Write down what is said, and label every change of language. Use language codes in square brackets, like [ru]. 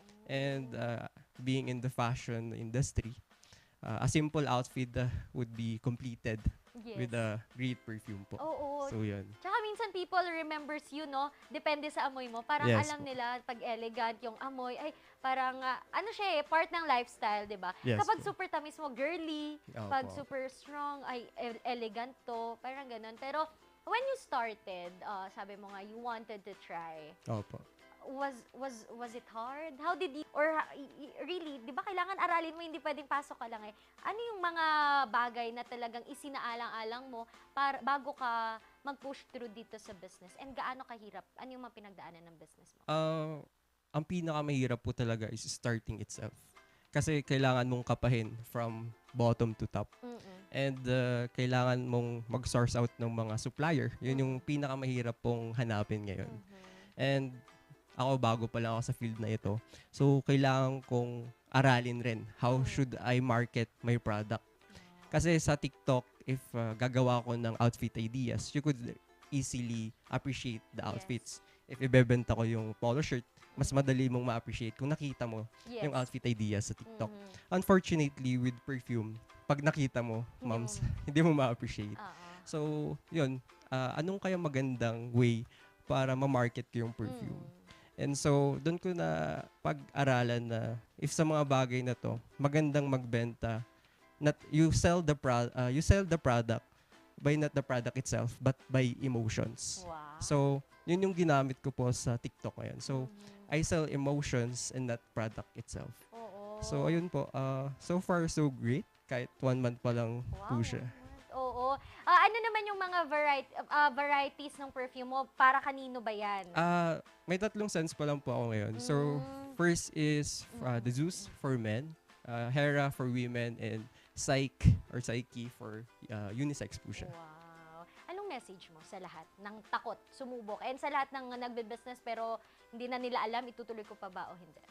[en] And being in the fashion industry, a simple outfit would be completed Yes. with a great perfume po. [tl] Oo. So, yun. Tsaka minsan [en] people remembers you, no? [tl] Depende sa amoy mo. Parang [en] Yes [tl] alam po. nila, pag elegant yung amoy, ay parang, ano siya part ng lifestyle, di ba? [en] Yes [tl] Kapag po. super tamis mo, girly. Opo. Pag super strong, ay elegant to. Parang ganun. [en] Pero when you started, [tl] sabi mo nga, [en] you wanted to try. [tl] Opo. [en] was it hard? How did you, or really, [tl] di ba kailangan aralin mo, hindi pwedeng pasok ka lang eh. Ano yung mga bagay na talagang isinaalang-alang mo para, bago ka mag-push through dito sa business? And gaano kahirap? Ano yung mga pinagdaanan ng business mo? Ang pinakamahirap po talaga [en] is starting itself. [tl] Kasi kailangan mong kapahin [en] from bottom to top. [tl] And kailangan mong mag-source out ng mga supplier. Yun yung pinakamahirap pong hanapin ngayon. And ako, bago pa lang ako sa field na ito. So, kailangan kong aralin rin [en] how should I market my product. [tl] Kasi sa TikTok, if gagawa ko ng [en] outfit ideas, you could easily appreciate the outfits. [tl] If ibebenta ko yung polo shirt, mas madali mong ma-appreciate kung nakita mo yung outfit ideas sa TikTok. [en] Unfortunately, with perfume, [tl] pag nakita mo, moms, hindi mo ma-appreciate. So, yun. Anong kaya magandang way para ma-market ko yung perfume? And so, doon ko na pag-aralan na if sa mga bagay na to, magandang magbenta, [en] not you sell the product by not the product itself, but by emotions. Wow. [tl] So, yun yung ginamit ko po sa TikTok ngayon. [en] So, I sell emotions and not product itself. [tl] Oo. So, ayun po. [en] So far, so great. [tl] Kahit 1 month pa lang po siya. Oo. Ano naman yung mga varieties ng perfume mo? Para kanino ba yan? May 3 scents pa lang po ako ngayon. [en] So, first is the Zeus for men, Hera for women, and Psyche for unisex po siya. Wow. [tl] Anong message mo sa lahat ng takot, sumubok, and sa lahat ng nagbe-business pero hindi na nila alam, itutuloy ko pa ba o hindi?